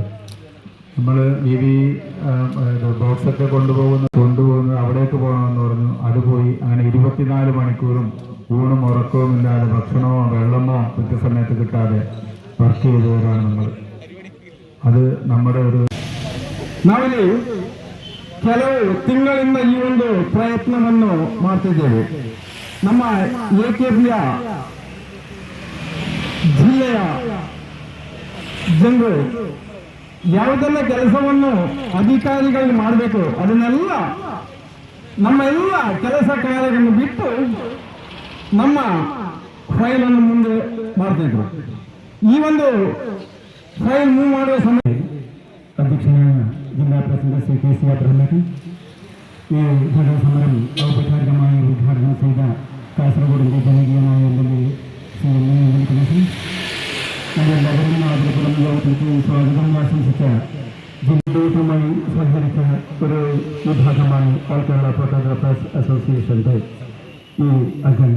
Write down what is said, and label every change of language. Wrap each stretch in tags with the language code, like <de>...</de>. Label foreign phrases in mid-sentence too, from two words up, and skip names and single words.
<ml>നമ്മൾ ബോക്സൊക്കെ കൊണ്ടുപോകുന്നത് അവിടേക്ക് പോകണമെന്ന് പറഞ്ഞു. അത് പോയി. അങ്ങനെ 24 മണിക്കൂറും ഊണും ഉറക്കവും ഇല്ലാതെ, ഭക്ഷണമോ വെള്ളമോ കൃത്യസമയത്ത് കിട്ടാതെ വർക്ക് ചെയ്തവരാണ് നമ്മൾ. ಅದು നമ്മുടെ ഒരു</ml> <kn>ನಾವಿಲ್ಲಿ ಕೆಲವು ತಿಂಗಳಿಂದ ಈ ಒಂದು ಪ್ರಯತ್ನವನ್ನು ಮಾಡ್ತಿದ್ದೇವೆ. ನಮ್ಮ AKPಯ ಜಿಲ್ಲೆಯ ಜನರು ಯಾವುದೆಲ್ಲ ಕೆಲಸವನ್ನು ಅಧಿಕಾರಿಗಳು ಮಾಡಬೇಕು ಅದನ್ನೆಲ್ಲ ನಮ್ಮ ಎಲ್ಲ ಕೆಲಸ ಕಾರ್ಯಗಳನ್ನು ಬಿಟ್ಟು ನಮ್ಮ ಫೈಲನ್ನು ಮುಂದೆ ಮಾಡ್ತಿದ್ರು. ಈ ಒಂದು ಫೈಲ್ ಮೂವ್ ಮಾಡುವ ಸಮಯ</kn> <ml>അധ്യക്ഷനായ ജില്ലാ പ്രസിഡന്റ് ശ്രീ KC എബ്രഹാം ഈ ധർണാ സമരം ഔപചാരികമായി ഉദ്ഘാടനം ചെയ്ത കാസർഗോഡിൻ്റെ ജനകീയനായ MLA ശ്രീ നെല്ലിക്കുന്ന്, നമ്മുടെ നഗരത്തിൽ ആദരപ്പെടുന്ന യോഗത്തിലേക്ക് സ്വാഗതം ആശംസിച്ച ജില്ലയുമായി സഹകരിച്ച ഒരു വിഭാഗമാണ് ഓൾ കേരള ഫോട്ടോഗ്രാഫേഴ്സ് അസോസിയേഷൻ്റെ ഈ അംഗങ്ങൾ.</ml>